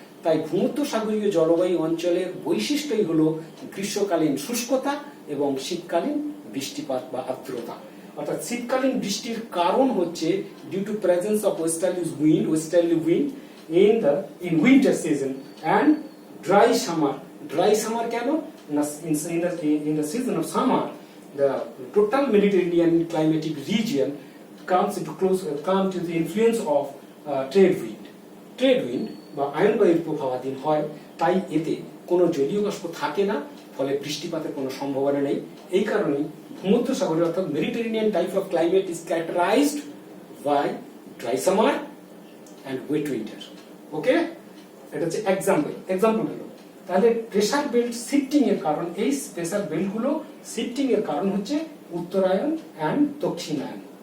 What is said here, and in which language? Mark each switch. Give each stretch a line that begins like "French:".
Bangla: তাই ভূমধ্যসাগরীয় জলবায়ু অঞ্চলের বৈশিষ্ট্যই হলো গ্রীষ্মকালীন শুষ্কতা এবং শীতকালীন বৃষ্টিপাত বা আর্দ্রতা। অর্থাৎ শীতকালীন বৃষ্টির কারণ হচ্ছে
English: Due to presence of westerly wind in winter season and dry summer. Dry summer কেন না, in the season of summer the total Mediterranean climatic region comes to the influence of trade wind
Bangla: বা ion বায়ুর প্রভাবাধীন হয়। তাই এতে কোনো জলীয় বাষ্প থাকে না, ফলে বৃষ্টিপাতের কোনো সম্ভাবনা নেই। এই কারণেই ভূমধ্যসাগরীয় অর্থাৎ
English: Mediterranean type of climate is characterised by dry summer and wet winter.
Bangla: ওকে, এটা হচ্ছে এক্সাম্পল হলো। তাহলে প্রেসার বেল্ট শিফটিং এর কারণ, এই প্রেসার বেল্ট গুলো শিফটিং এর কারণ হচ্ছে উত্তরায়ণ অ্যান্ড দক্ষিণায়ন।